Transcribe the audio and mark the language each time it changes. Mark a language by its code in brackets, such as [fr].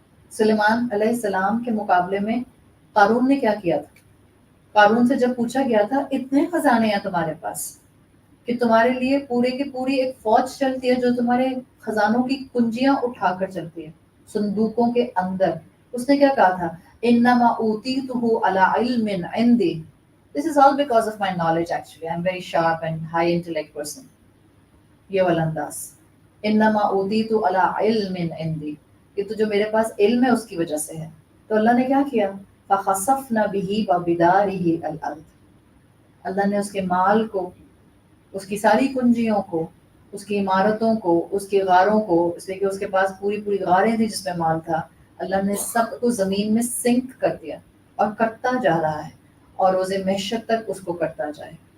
[ur] سلیمان علیہ السلام کے مقابلے میں قارون نے کیا کیا تھا؟ قارون سے جب پوچھا گیا تھا اتنے خزانے ہیں تمہارے پاس کہ تمہارے لیے پورے کی پوری ایک فوج چلتی ہے جو تمہارے خزانوں کی کنجیاں اٹھا کر چلتی ہے صندوقوں کے اندر، اس نے کیا کہا تھا؟ [ar] انما اوتیتہ علی علم عندی. [en] This is all because of my knowledge actually. I'm very sharp and high intellect person. [ur] یہ والا انداز، [ar] انما اوتیت علی علم عندی، [ur] یہ تو جو میرے پاس علم ہے اس کی وجہ سے ہے. تو اللہ نے کیا کیا؟ [ar] فخسفنا به وبداره الارض، [ur] اللہ نے اس کے مال کو، اس کی ساری کنجیوں کو، اس کی عمارتوں کو، اس کی غاروں کو، اس لیے کہ اس کے پاس پوری پوری غاریں تھیں جس میں مال تھا، اللہ نے سب کو زمین میں سنک کر دیا اور کرتا جا رہا ہے اور روز محشر تک اس کو کرتا جائے.